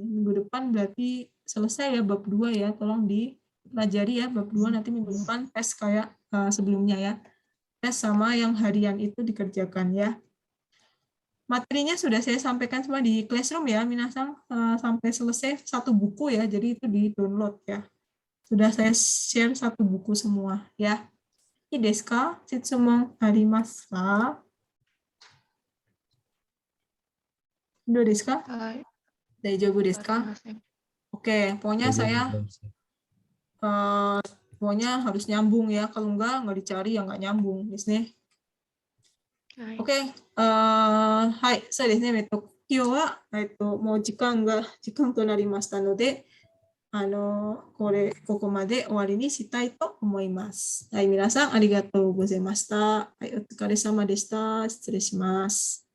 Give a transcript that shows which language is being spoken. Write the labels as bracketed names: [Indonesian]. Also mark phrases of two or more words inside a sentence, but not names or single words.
[Indonesian] Minggu depan berarti selesai ya bab 2 ya. Tolong dipelajari ya bab 2, nanti minggu depan tes kayak sebelumnya ya. Tes sama yang harian itu dikerjakan ya. Materinya sudah saya sampaikan semua di Classroom ya, minasang, sampai selesai 1 buku ya, jadi itu di-download ya. Sudah saya share 1 buku semua ya. [Japanese] いいですか? 質問ありますか? どうですか？大丈夫ですか? [Indonesian] Oke, pokoknya saya pokoknya harus nyambung ya. Kalau enggak dicari ya nggak nyambung. [Japanese] ですね. Oke, はい、そうですね。今日はもう時間となりましたので、ここまで終わりにしたいと思います。はい、皆さんありがとうございました。はい、お疲れ様でした。失礼します。